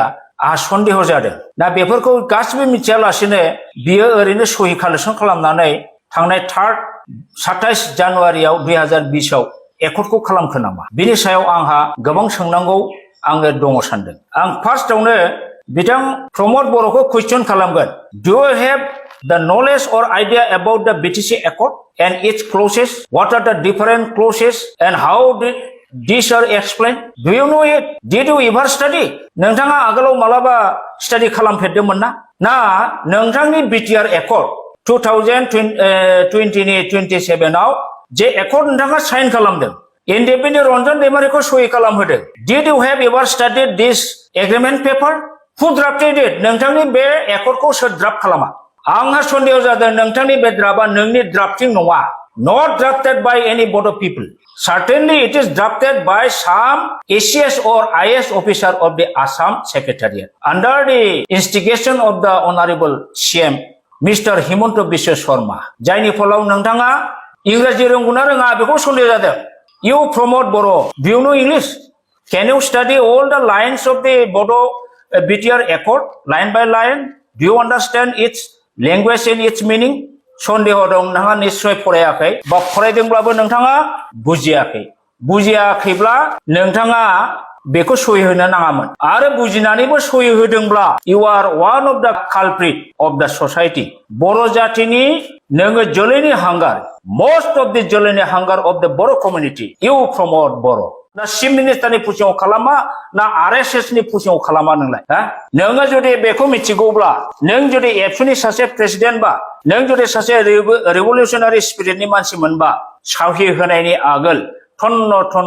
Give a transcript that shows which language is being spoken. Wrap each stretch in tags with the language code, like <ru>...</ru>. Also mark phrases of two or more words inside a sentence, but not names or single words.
<brx>आहा सन्देह जादों दा बेफोरखौ गासिबो मिथियालासेनो बियो ओरैनो सहि कालेक्सन खालामनानै थांनाय 27 जानुवारियाव 2020 आव एकर्डखौ खालामखो नामा बिनि सायाव आंहा गोबां सोंनांगौ आङो दङ सानदों आं फार्स्टआवनो बिथां प्रमद बर'खौ कुइसन खालामगोन</brx> <en>do you have the knowledge or idea about the BTC accord and its clauses what are the different clauses and how this are explain do you know it did you ever study</en> <brx>नोंथाङा आगोलाव मालाबा स्टाडि खालामफेरदोंमोन ना नोंथांनि बिटिआर एकर्ड 2027 आव जे एकर्ड नोंथाङा साइन खालामदों इन्डिपेन्डेन्ट रन्जन दैमारिखौ सहि खालामहोदों</brx> <en>did you have ever studied this agreement paper who drafted it</en> <brx>नोंथांनि बे एकर्डखौ सोर ड्राफ्ट खालामा आंहा सन्देह जादों नोंथांनि बे ड्राफ्टआ नोंनि ड्राफ्टिं नङा</brx> <en>not drafted by any Bodo people certainly it is drafted by some ACS or IS officer of the Assam Secretariat under the instigation of the Honorable CEM Mr. Himanta Biswa Sharma</en> <brx>जायनि फलाव नोंथाङा इंराजि रोंगौना रोङा बेखौ सन्देह जादों</brx> <en>You promote Bodo do you know English can you study all the lines of the Bodo BTR Accord line by line do you understand its language and its meaning</en> <brx>सन्देह दं नोंथाङा निश्चय फरायाखै बा फरायदोंब्लाबो नोंथाङा बुजियाखैब्ला नोंथाङा बेखौ सहि होनो नाङामोन आरो बुजिनानैबो सहि होदोंब्ला</brx> <en>you are one of the culprit of the society</en> <brx>बर' जातिनि नोङो जोलैनि हांगार</brx> <en>most of the</en> <brx>जोलैनि हांगार</brx> <en>of the Bodo community you promote Bodo ना चिफ</en> <brx>मिनिस्टारनि पुसिङाव खालामा ना आरएसएसनि पुसिङाव खालामा नोंलाय नोङो जुदि बेखौ मिथिगौब्ला नों जुदि एबसुनि सासे प्रेसिडेन्ट बा नों जुदि सासे रिभलिउसनारि स्पिरिटनि मानसिमोनबा साहि होनायनि आगोल थन्न</brx>